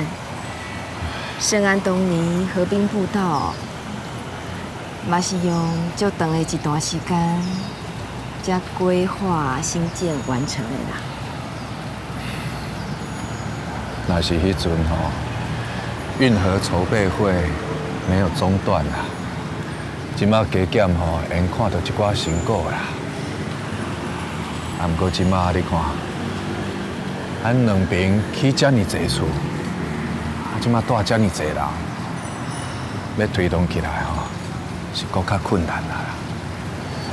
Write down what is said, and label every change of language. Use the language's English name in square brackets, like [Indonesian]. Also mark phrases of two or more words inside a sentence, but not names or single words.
[Min Nan Chinese] 圣安东尼河滨步道，嘛是用足长的一段时间，才规划兴建完成的啦。那是迄阵吼，运河筹备会没有中断啦，即马加减吼，因看到一寡成果啦。啊，毋过即马你看，咱两边起遮尔济厝。即马带遮尔济人，要推动起来吼，是搁较困难啦。